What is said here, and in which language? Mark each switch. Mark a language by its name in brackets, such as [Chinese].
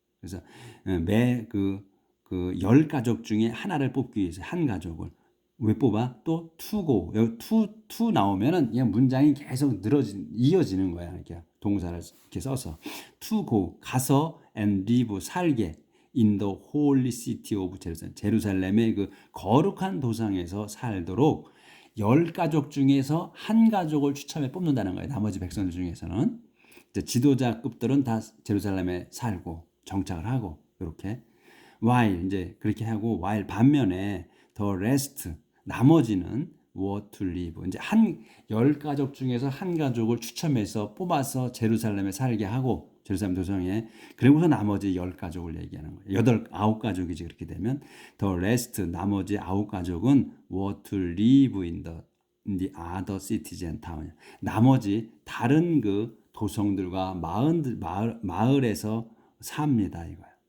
[Korean] 그래서 그 10가족 중에 하나를 뽑기 위해서 한 가족을. 왜 뽑아? 또 투고. 여기 투 나오면은 그냥 문장이 계속 이어지는 거야. 이렇게 동사를 이렇게 써서. 투고, 가서 [English] and live, [Korean] 살게. [English] in the holy city of Jerusalem. [Korean] 제루살렘의 그 거룩한 도상에서 살도록 10가족 중에서 한 가족을 추첨해 뽑는다는 거예요. 나머지 백성들 중에서는. 이제 지도자급들은 다 제루살렘에 살고 정착을 하고 이렇게. while 이제 그렇게 하고 while 반면에 [English] the rest [Korean] 나머지는 [English] were to live. [Korean] 이제 한 10가족 중에서 한 가족을 추첨해서 뽑아서 제루살렘에 살게 하고 제루살렘 도성에. 그리고서 나머지 10가족을 얘기하는 거예요. 9가족이지 그렇게 되면. [English] The rest [Korean] 나머지 9가족은 [English] were to live in the other cities and towns. [Korean] 나머지 다른 그 도성들과 마을에서 삽니다 이거야.